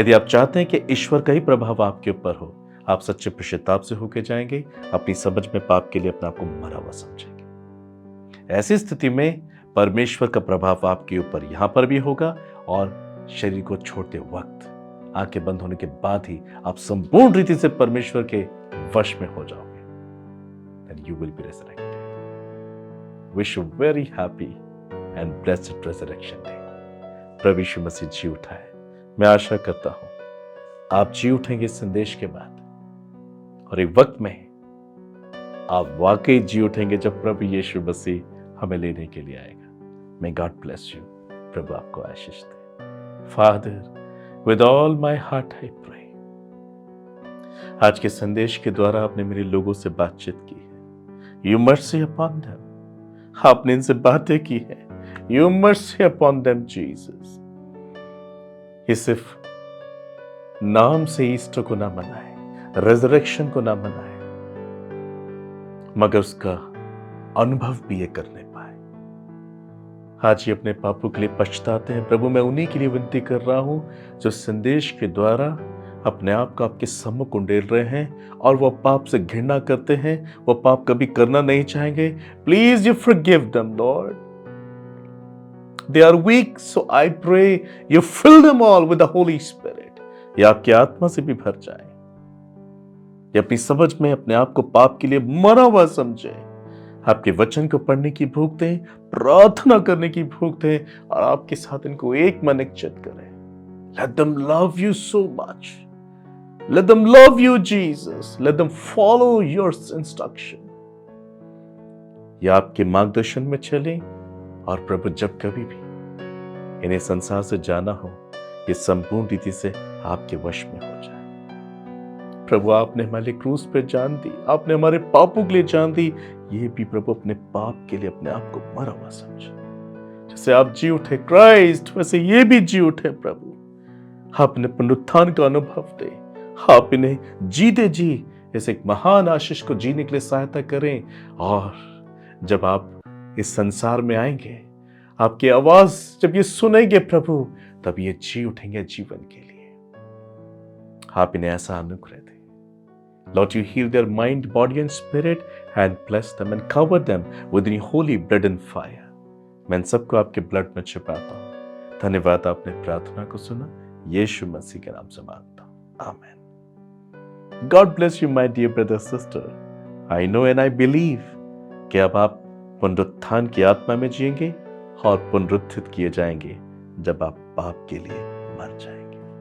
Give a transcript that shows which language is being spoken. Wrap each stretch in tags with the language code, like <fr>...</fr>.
<hi>यदि आप चाहते हैं कि ईश्वर का ही प्रभाव आपके ऊपर हो, आप सच्चे पश्चाताप से होकर जाएंगे, अपनी समझ में पाप के लिए अपने आप को मरा हुआ समझेंगे। ऐसी स्थिति में परमेश्वर का प्रभाव आपके ऊपर यहां पर भी होगा और शरीर को छोड़ते वक्त, आंखें बंद होने के बाद ही आप संपूर्ण रीति से परमेश्वर के वश में हो जाओगे।</hi> <en>Then you will be resurrected. Wish you very happy and blessed resurrection day.</en> <hi>प्रभु यीशु मसीह जी उठा है। मैं आशा करता हूं आप जी उठेंगे इस संदेश के बाद और एक वक्त में आप वाकई जी उठेंगे जब प्रभु यीशु मसीह हमें लेने के लिए आएगा।</hi> <en>May God bless you.</en> <hi>प्रभु आपको आशीष दे।</hi> <en>Father, with all my heart I pray.</en> <hi>आज के संदेश के द्वारा आपने मेरे लोगों से बातचीत की है।</hi> <en>You mercy upon them.</en> <hi>आपने इनसे बातें की है।</hi> <en>You mercy upon them, Jesus.</en> <hi>ये सिर्फ नाम से ईस्टर को ना मनाए, रेजरेक्शन को ना मनाए, मगर उसका अनुभव भी ये करने पाए। आज ये अपने पापों के लिए पछताते हैं। प्रभु, मैं उन्हीं के लिए विनती कर रहा हूं जो संदेश के द्वारा अपने आप को आपके सम्मुख उंडेल रहे हैं और वो पाप से घृणा करते हैं, वो पाप कभी करना नहीं चाहेंगे।</hi> <en>Please you forgive them Lord. They are weak, so I pray you fill them all with the holy spirit.</en> <hi>ये आपकी आत्मा से भी भर जाए। ये अपनी समझ में अपने आप को पाप के लिए मरा हुआ समझे। आपके वचन को पढ़ने की भूख दें, प्रार्थना करने की भूख दें और आपके साथ इनको एक मन एक चित करें।</hi> <en>Let them love you so much. Let them love you, Jesus. Let them follow your instruction.</en> <hi>ये आपके मार्गदर्शन में चलें और प्रभु जब कभी भी इन्हें संसार से जाना हो, ये संपूर्ण रीति से आपके वश में हो जाए। प्रभु, आपने हमारे क्रूस पे जान दी, आपने हमारे पापों के लिए जान दी। ये भी प्रभु अपने पाप के लिए अपने आप को मरा हुआ समझे। जैसे आप जी उठे क्राइस्ट, वैसे ये भी जी उठे। प्रभु, आपने पुनरुत्थान का अनुभव दे। आप इन्हें जीते जी इस एक महान आशीष को जीने के लिए सहायता करें और जब आप इस संसार में आएंगे, आपकी आवाज जब ये सुनेंगे प्रभु, तब ये जी उठेंगे जीवन के लिए। आप इन्हें ऐसा अनुग्रह दें।</hi> <en>Lord, you heal their mind, body and spirit and bless them and cover them with your holy blood and fire.</en> <hi>मैं इन सबको आपके ब्लड में छिपाता हूँ। धन्यवाद, आपने प्रार्थना को सुना। यीशु मसीह के नाम से मांगता हूँ, आमीन।</hi> <en>God bless you, my dear brother, sister. I know and I believe</en> <hi>कि अब आप पुनरुत्थान की आत्मा में जिएंगे और पुनरुत्थित किए जाएंगे जब आप पाप के लिए मर जाएंगे।</hi>